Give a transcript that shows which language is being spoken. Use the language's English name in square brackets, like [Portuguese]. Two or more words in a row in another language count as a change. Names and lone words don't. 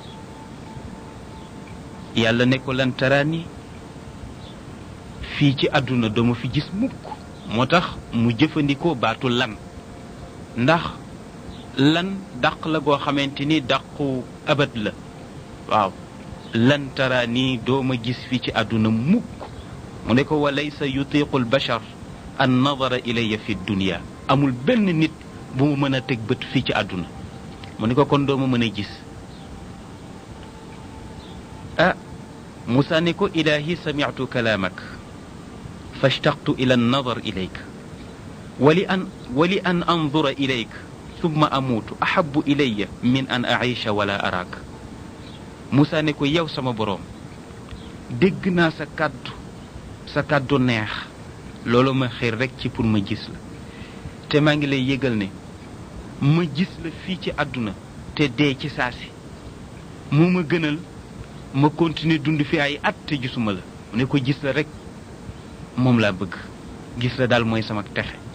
[Wolof] yàlla ne ko lan taraani fii ci àdduna dama fi gis mukk moo tax mu jëfandikoo baatu lan ndax lan dàq la goo xamante ni dàqu abat la waaw lan taraani dooma gis fii ci àdduna mukk mu ne ko [Arabic] وليس يطيق البشر أن ينظر إلي في الدنيا [Wolof] amul benn nit bu mu mën a teg bët fii ci àdduna mu ne ko kon dooma mën a gis Muusa ne ko [Arabic] إلهي سمعت كلامك فاشتقت إلى النظر إليك ولأن أنظر إليك ثم أموت أحب إلي من أن أعيش ولا أراك [Wolof] Muusa ne ko yow sama boroom dégg naa sa kàddu neex loolu ma xir rekk ci pour ma gis la te maa ngi lay yëgal ne ma gis la fii ci àdduna te dee ci saasi mu ma gënal ma continuer dund fi ay at te gisuma la mu ne ko gis la rekk moom laa bëgg gis la daal mooy sama texe